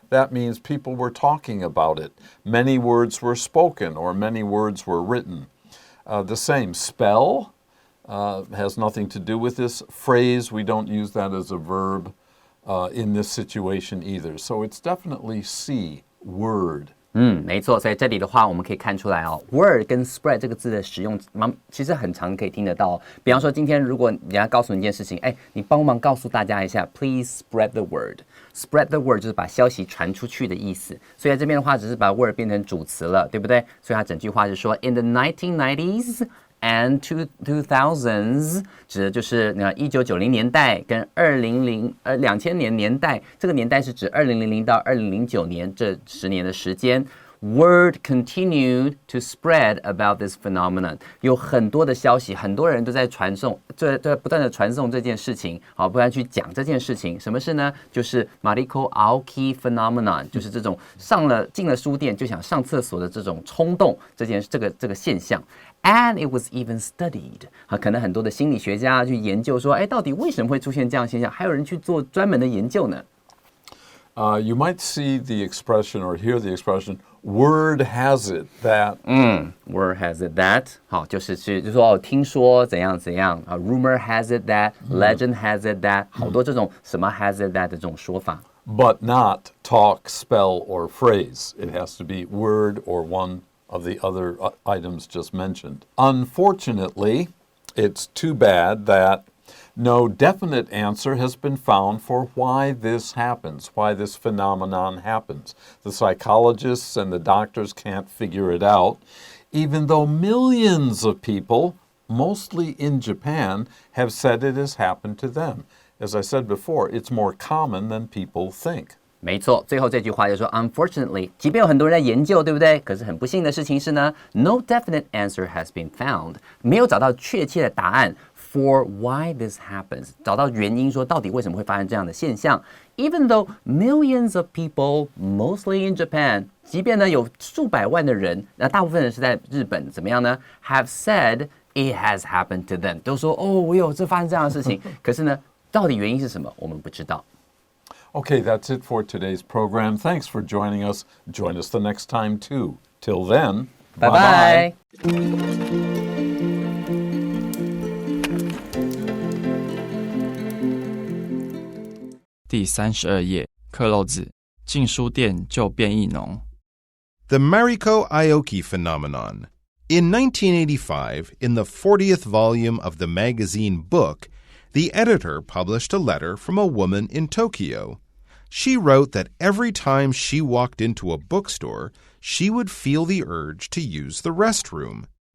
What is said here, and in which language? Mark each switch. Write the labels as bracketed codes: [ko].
[en] That means people were talking about it. Many words were spoken or many words were written. The same spell has nothing to do with this. Phrase, we don't use that as a verb in this situation either. So it's definitely C, word. [zh] 没错，所以这里的话，我们可以看出来word 跟 spread 这个字的使用，其实很常可以听得到。比方说，今天如果人家告诉你一件事情，你帮忙告诉大家一下 ， [en] please spread the word。 spread the word [zh] 就是把消息传出去的意思。所以在这边的话，只是把 word 变成主词了，对不对？所以它整句话是说 ， [en] in the 1990s。 And 2000s [zh] 指的就是1990年代跟2000年年代，这个年代是指2000到2009年这10年的时间。 [en] Word continued to spread about this phenomenon， [zh] 有很多的消息，很多人都在传送，在不断的传送这件事情，好，不断去讲这件事情。什么事呢？就是 Mariko Aoki phenomenon， 就是这种进了书店就想上厕所的这种冲动，这个现象。 [en] And it was even studied， [zh] 可能很多的心理学家去研究说，到底为什么会出现这样的现象？还有人去做专门的研究呢。 [en] You might see the expression or hear the expression, word has it that. Word has it that. [zh] 好，就是说听说怎样怎样 [en] rumor has it that, [zh] legend has it that. 好多这种什么 has it that 的这种说法。 [en] But not talk, spell, or phrase. It has to be word or one of the other items just mentioned. Unfortunately, it's too bad that no definite answer has been found for why this happens, why this phenomenon happens. The psychologists and the doctors can't figure it out, even though millions of people mostly in Japan, have said it has happened to them. As I said before, it's more common than people think. [zh] 没错，最后这句话就说 Unfortunately， 即便有很多人在研究，对不对？可是很不幸的事情是呢 ， [en] No definite answer has been found， [zh] 没有找到确切的答案 [en] for why this happens， [zh] 找到原因说到底为什么会发生这样的现象。 [en] Even though millions of people, mostly in Japan， [zh] 即便呢有数百万的人，那大部分人是在日本，怎么样呢 ？ [en] Have said it has happened to them， [zh] 都说哦，我有这发生这样的事情，可是呢，到底原因是什么，我们不知道。 [en] Okay, that's it for today's program. Thanks for joining us. Join us the next time, too. Till then, bye-bye. [zh] 第32页，克漏字，进书店就变异浓。 [en] The Mariko Aoki phenomenon. In 1985, in the 40th volume of the magazine Book, the editor published a letter from a woman in Tokyo. She wrote that every time she walked into a bookstore, she would feel the urge to use the restroom.